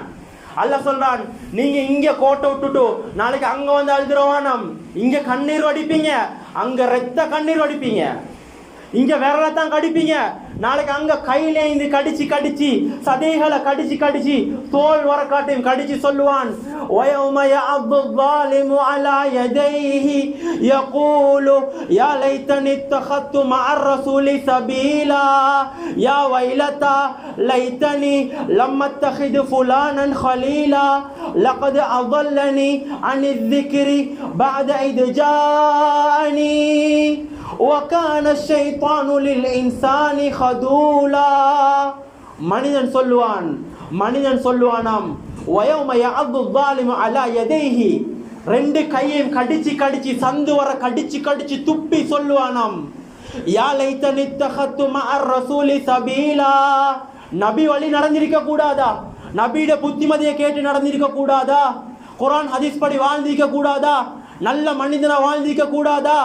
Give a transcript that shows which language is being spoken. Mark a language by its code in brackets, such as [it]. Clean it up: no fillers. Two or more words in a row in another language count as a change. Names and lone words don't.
[ta] அல்லாஹ் சொல்றான், நீங்க இங்க கோட்டை விட்டுட்டு நாளைக்கு அங்க வந்து அழுதுறவானம், இங்க கண்ணீர் வடிப்பீங்க, அங்க ரத்த கண்ணீர் வடிப்பீங்க, இங்க விரலத்தான் கடிப்பீங்க, நாளைக்கு அங்க கையில இருந்து கடிச்சு கடிச்சு சதைகளை கடிச்சு கடிச்சு தோல் வரக்காட்டையும் கடிச்சு சொல்லுவான், [ar] وَيَوْمَ يَعَضُّ الظَّالِمُ عَلَى يَدَيْهِ يَقُولُ يَا لَيْتَنِي اتَّخَذْتُ مَعَ الرَّسُولِ سَبِيلًا يَا وَيْلَتَى لَيْتَنِي لَمْ أَتَّخِذْ فُلَانًا خَلِيلًا لَقَدْ أَضَلَّنِي عَنِ الذِّكْرِ بَعْدَ إِذْ جَاءَنِي وَكَانَ الشَّيْطَانُ لِلْإِنسَانِ خَذُولًا. [ta] மனிதன் சொல்லுவானாம், [ar] وَيَوْمَ يَعَضُّ الظَّالِمُ عَلَى يَدَيْهِ, [ta] ரெண்டு கையையும் கடிச்சு கடிச்சு சந்து வர கடிச்சு கடிச்சு துப்பி சொல்லுவானாம், [ar] يا ليتني اتخذت مع الرسول سبيلا, [ta] நபி வழி நடந்திருக்க கூடாதா, நபியோட புத்திமதியை கேட்டு நடந்திருக்க கூடாதா, குர்ஆன் ஹதீஸ் படி வாழ்ந்திருக்க கூடாதா, நல்ல மனிதனா வாழ்ந்திருக்க கூடாதா.